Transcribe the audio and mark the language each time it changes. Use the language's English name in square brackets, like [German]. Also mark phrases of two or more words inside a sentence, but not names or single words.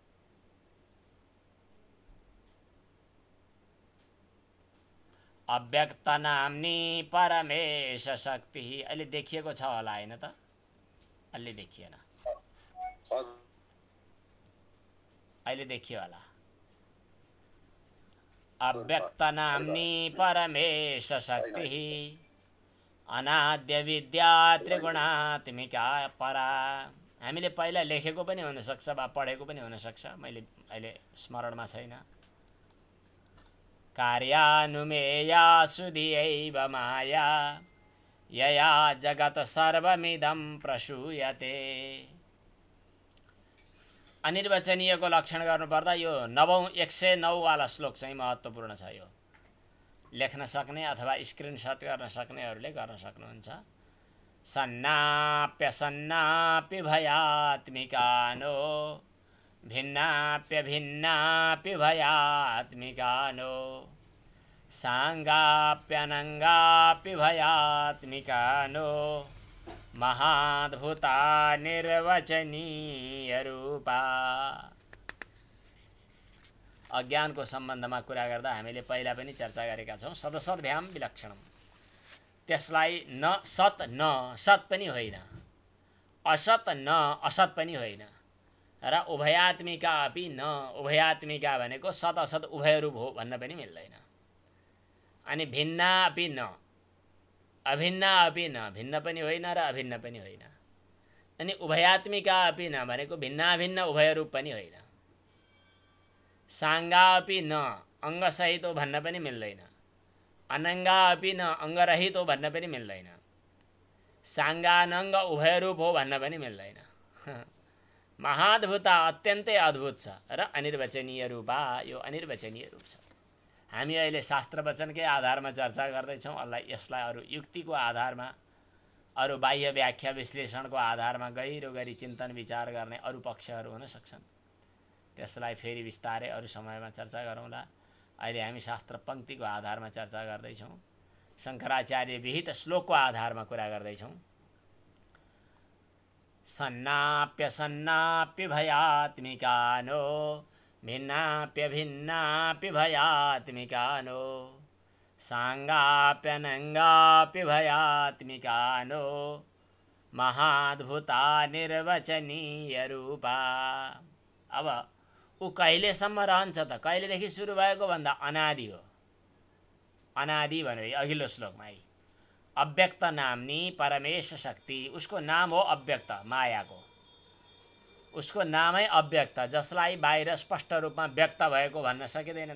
[Sanskrit] अव्यक्त नाम्नी परमेश शक्ति, [Nepali] अहिले देखिएको छ होला होइन त? अहिले देखिएन, अहिले देखियो होला। [Sanskrit] अव्यक्त नाम्नी परमेश शक्ति अनाद्य विद्या त्रिगुणात्मिका परा। [Nepali] हामीले पहिला लेखेको पनि हुनसक्छ वा पढेको पनि हुनसक्छ, मैले अहिले स्मरणमा छैन। [Sanskrit] कार्यानुमेया सुधियैव माया यया जगत सर्वमिदं प्रसूयते। [Nepali] अनिर्वचनीयको लक्षण गर्नुपर्दा यो 109 वाला श्लोक चाहिँ महत्त्वपूर्ण छ। यो लेख्न सक्ने अथवा स्क्रिनशट गर्न सक्नेहरूले गर्न सक्नुहुन्छ। [Sanskrit] सन्नाप्य सन्नापि भयात्मिकानो भिन्नाप्य भिन्नापि भयात्मिकानो साङ्गाप्यनङ्गापि भयात्मिकानो महाद्भुता निर्वचनीय रूपा। [Nepali] अज्ञानको सम्बन्धमा कुरा गर्दा हामीले पहिला पनि चर्चा गरेका छौँ। [Sanskrit] सदसद्भ्याम विलक्षणम, [Nepali] त्यसलाई न सत न सत पनि होइन, असत न असत पनि होइन, र [Sanskrit] उभयात्मिका अपि न, [Nepali] उभयात्मिका भनेको सत असत उभय रूप हो भन्न पनि मिल्दैन। अनि [Sanskrit] भिन्ना अपि न, अभिन्न अपि न, [Nepali] भिन्न पनि होइन र अभिन्न पनि होइन। अनि [Sanskrit] उभयात्मिका अपि न [Nepali] भनेको भिन्नाभिन्न उभय रूप पनि होइन। [Sanskrit] साङ्गा अपि न, [Nepali] अङ्गसहित हो भन्न पनि मिल्दैन। [Sanskrit] अनङ्गा अपि न, [Nepali] अङ्गरहित हो भन्न पनि मिल्दैन। साङ्गानङ्ग उभय रूप हो भन्न पनि मिल्दैन। महाद्भुता, अत्यन्तै अद्भुत छ र [Sanskrit] अनिर्वचनीय रूपा, [Nepali] यो अनिर्वचनीय रूप छ। हामी अहिले शास्त्र वचनकै आधारमा चर्चा गर्दैछौँ। यसलाई अरू युक्तिको आधारमा, अरू बाह्य व्याख्या विश्लेषणको आधारमा गहिरो गरी चिन्तन विचार गर्ने अरू पक्षहरू हुन सक्छन्। त्यसलाई फेरि बिस्तारै अरू समयमा चर्चा गरौँला। अहिले हामी शास्त्र पङ्क्तिको आधारमा चर्चा गर्दैछौँ, शङ्कराचार्य विहित श्लोकको आधारमा कुरा गर्दैछौँ। [Sanskrit] सन्नाप्य भयात्मिकानो भिन्नाप्य भयात्मिकानो सांगाप्यनंगाप्य भयात्मिकानो महाद्भुता निर्वचनीय रूपा। [Nepali] अब ऊ कहिलेसम्म रहन्छ त? कहिलेदेखि सुरु भएको भन्दा अनादि हो। अनादि भने अघिल्लो श्लोकमा है, [Sanskrit] अव्यक्त नामनी परमेश शक्ति, [Nepali] उसको नाम हो अव्यक्त, मायाको उसको नामै अव्यक्त, जसलाई बाहिर स्पष्ट रूपमा व्यक्त भएको भन्न सकिँदैन।